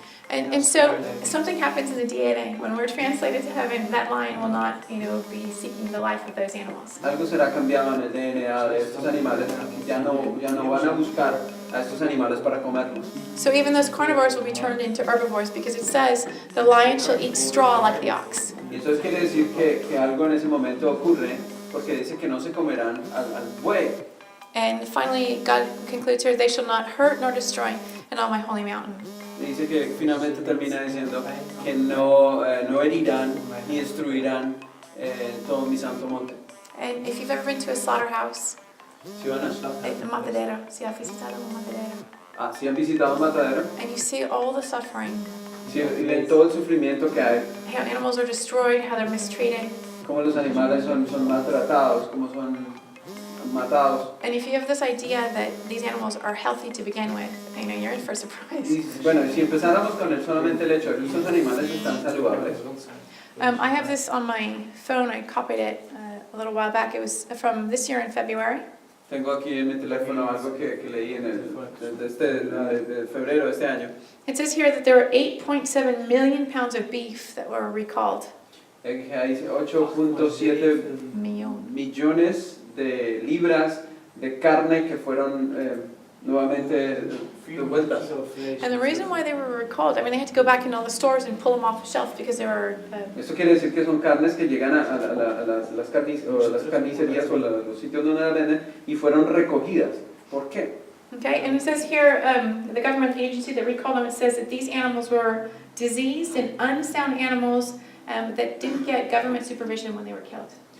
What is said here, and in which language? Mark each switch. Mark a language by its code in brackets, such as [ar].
[en] And so something happens in the DNA. When we're translated to heaven, that lion will not, be seeking the life of those animals. [es] Algo será cambiado en el DNA de estos animales. Ya no van a buscar a estos animales para comerlos. [en] So even those carnivores will be turned into herbivores because it says the lion shall eat straw like the ox. [es] Y eso quiere decir que algo en ese momento ocurre porque dice que no se comerán al buey. [en] And finally, God concludes here, they shall not hurt nor destroy in all my holy mountain. [es] Y dice que finalmente termina diciendo que no herirán ni destruirán todo mi santo monte. [en] And if you've ever been to a slaughterhouse, [es] ¿Sí van a? a matadero, si has visitado un matadero, ¿Sí han visitado un matadero? [en] and you see all the suffering, [es] ¿Sí ven todo el sufrimiento que hay? [en] how animals are destroyed, how they're mistreated. [es] Cómo los animales son maltratados, cómo son matados. [en] And if you have this idea that these animals are healthy to begin with, you're in for a surprise. [es] Y bueno, si empezáramos con solamente el hecho de que estos animales están saludables. [en] I have this on my phone. I copied it a little while back. It was from this year in February. [es] Tengo aquí en mi teléfono algo que leí de febrero de este año. [en] It says here that there were 8.7 million pounds of beef that were recalled. [es] Hay 8.7 millones de libras de carne que fueron nuevamente devueltas. [en] And the reason why they were recalled, they had to go back in all the stores and pull them off the shelf because they were... [es] Eso quiere decir que son carnes que llegan a las carnicerías o los sitios donde las venden y fueron recogidas. ¿Por qué? [en] Okay, and it says here, the government agency that recalled them, it says that these animals were diseased and unsound animals that didn't get government supervision when they were killed.